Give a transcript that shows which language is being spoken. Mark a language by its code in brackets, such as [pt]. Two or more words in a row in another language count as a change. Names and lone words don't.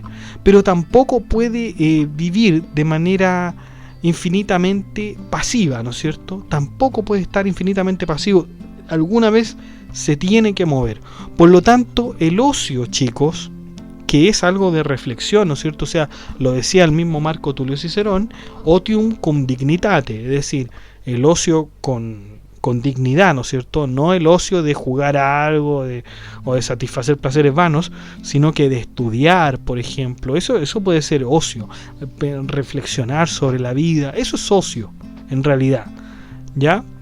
[es] Pero tampoco puede vivir de manera infinitamente pasiva, ¿no es cierto? Tampoco puede estar infinitamente pasivo. Alguna vez se tiene que mover. Por lo tanto, el ocio, chicos, que es algo de reflexión, ¿no es cierto? O sea, lo decía el mismo Marco Tulio Cicerón, [la] otium cum dignitate, [es] es decir, el ocio con dignidad, ¿no es cierto? No el ocio de jugar a algo o de satisfacer placeres vanos, sino que de estudiar, por ejemplo. Eso puede ser ocio. Reflexionar sobre la vida, eso es ocio, en realidad, ¿ya?